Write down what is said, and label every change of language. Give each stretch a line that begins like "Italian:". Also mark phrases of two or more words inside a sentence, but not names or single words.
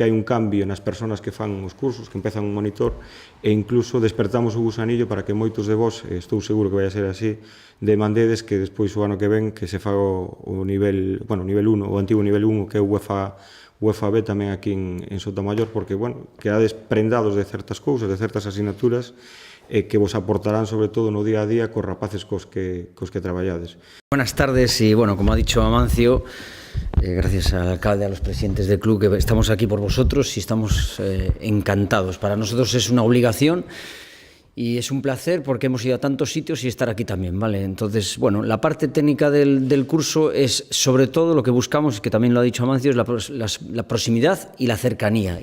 Galician: hai un cambio nas persoas que fan os cursos, que empezan un monitor, e incluso despertamos o gusanillo para que moitos de vós, estou seguro que vai a ser así, demandedes que despois o ano que ven que se faga o nivel 1, o antigo nivel 1, que é o UFAB tamén aquí en Soutomaior, porque quedades prendados de certas cousas, de certas asignaturas, que vos aportarán sobre todo no día a día cos rapaces cos que traballades.
Spanish: Buenas tardes y como ha dicho Amancio, gracias al alcalde, a los presidentes del club, que estamos aquí por vosotros y estamos encantados. Para nosotros es una obligación y es un placer porque hemos ido a tantos sitios y estar aquí también, ¿vale? Entonces, la parte técnica del curso es sobre todo lo que buscamos, que también lo ha dicho Amancio, es la proximidad y la cercanía.